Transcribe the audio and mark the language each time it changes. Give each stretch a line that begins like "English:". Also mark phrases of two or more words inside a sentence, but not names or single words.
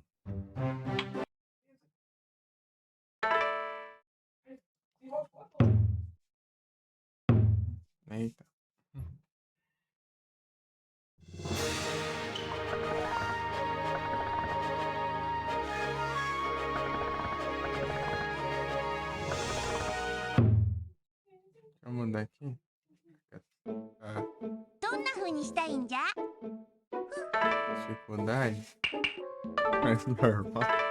Portuguese: Eita. Deixa eu mudar aqui. Ah,
Japanese: どんな風にしたいんじゃ
Portuguese: dificuldade. Mas normal.